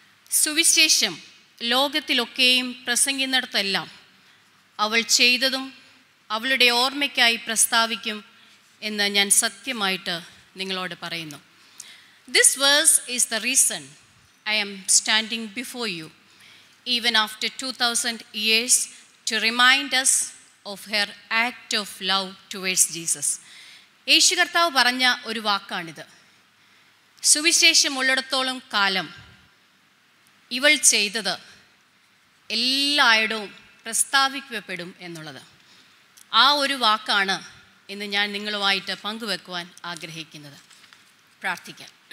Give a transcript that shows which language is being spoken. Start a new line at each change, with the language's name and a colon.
Malayalam: സുവിശേഷം ലോകത്തിലൊക്കെയും പ്രസംഗിക്കുന്നിടത്തെല്ലാം അവൾ ചെയ്തതും അവളുടെ ഓർമ്മയ്ക്കായി പ്രസ്താവിക്കും എന്ന് ഞാൻ സത്യമായിട്ട് നിങ്ങളോട് പറയുന്നു.
English: This verse is the reason I am standing before you, even after 2000 years, to remind us of her act of love towards Jesus.
Malayalam: യേശു കർത്താവ് പറഞ്ഞ ഒരു വാക്കാണിത്. സുവിശേഷം ഉള്ളിടത്തോളം കാലം ഇവൾ ചെയ്തത് എല്ലായിടവും പ്രസ്താവിക്കപ്പെടും എന്നുള്ളത്. ആ ഒരു വാക്കാണ് ഇന്ന് ഞാൻ നിങ്ങളുമായിട്ട് പങ്കുവെക്കുവാൻ ആഗ്രഹിക്കുന്നത്. പ്രാർത്ഥിക്കാം.